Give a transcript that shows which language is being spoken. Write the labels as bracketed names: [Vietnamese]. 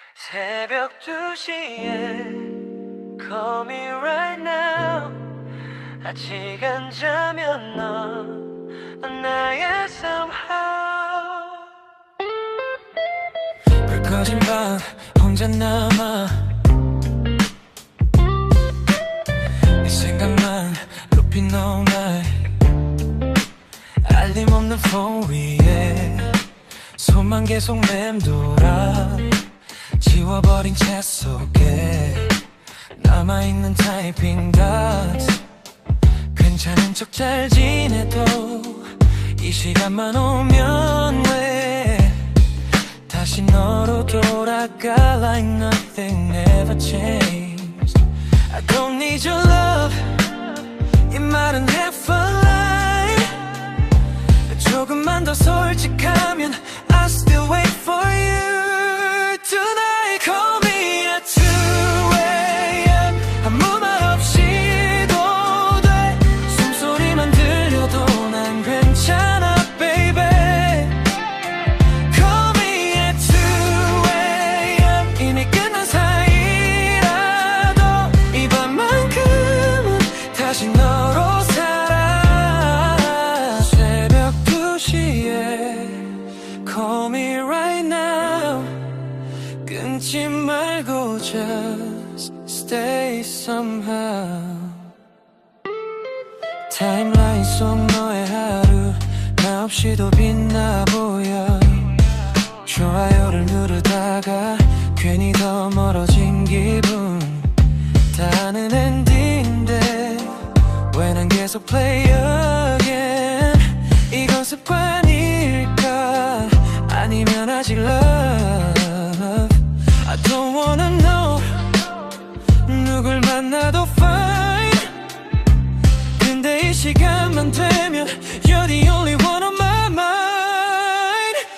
[Korean] 새벽 2시에 [English] Call me right now. [Korean] 아직 안 자면 넌 나의 somehow. 불 꺼진 밤 혼자 남아 네 생각만 높인 [English] all night. [Korean] 알림 없는 폰 위에 손만 계속 맴돌아 지워버린 챗 속에 남아있는 타이핑 dots. 괜찮은 척 잘 지내도 이 시간만 오면 왜 다시 너로 돌아가 [English] like nothing ever changed. I don't need your love [Korean] 이 말은 [English] half a lie. [Korean] 조금만 더 솔직하면 [English] I still wait for you tonight. Call me at 2 a.m. [Korean] 아무 말 없이도 돼. 숨소리만 들려도 난 괜찮아 baby. [English] Call me at 2 a.m. [Korean] 이미 끝난 사이라도 이 밤만큼은 다시 너로 살아. 새벽 2시에 [English] Call me right now. [Korean] 끊지 말고 [English] just stay somehow. [Korean] 타임라인 속 너의 하루 나 없이도 빛나 보여. 좋아요를 누르다가 괜히 더 멀어진 기분. 다 아는 엔딩인데 왜 난 계속 [English] play again. [Korean] 이건 습관일까 아니면 아직 love. [English] I don't wanna know [Korean] 누굴 만나도 [English] fine. [Korean] 근데 이 시간만 되면 [English] You're the only one on my mind.